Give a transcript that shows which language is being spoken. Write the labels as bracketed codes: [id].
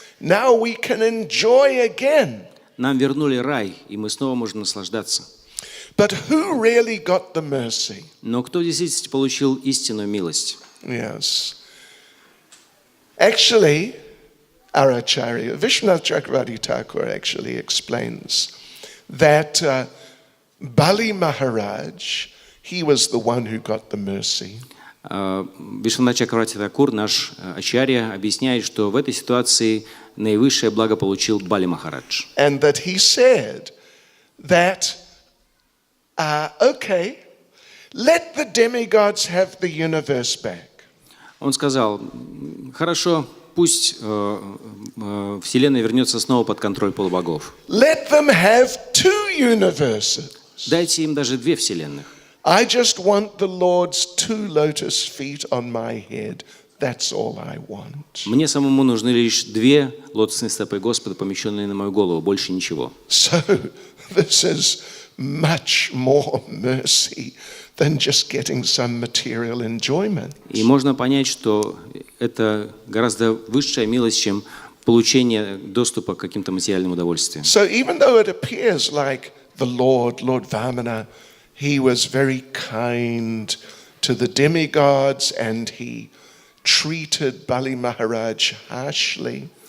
[en] Now we can enjoy again. [ru] Нам вернули рай, и мы снова можем наслаждаться. [en] But who really got the mercy? [ru] Но кто действительно получил истинную милость? [en] Yes. Actually, our Acharya, Vishwanath Chakravarti Thakur actually explains that Bali Maharaj, he was the one who got the mercy. [ru] Вишванат Чакраварти Такур, наш ачарья, объясняет, что в этой ситуации наивысшее благо получил Бали Махарадж. [en] And that he said that, okay, let the demigods have the universe back. [ru] Он сказал, хорошо, пусть Вселенная вернется снова под контроль полубогов. [en] Let them have 2 universes. [ru] Дайте им даже 2 вселенных. [en] I just want the Lord's 2 lotus feet on my head. That's all I want. [ru] Мне самому нужны лишь 2 лотосные стопы Господа, помещенные на мою голову, больше ничего. [en] So this is much more mercy than just getting some material enjoyment. [ru] И можно понять, что это гораздо высшая милость, чем получение доступа к каким-то материальным удовольствиям. [en] So even though it appears like the Lord Vamana, he was very kind to the demigods and he treated Bali Maharaj harshly.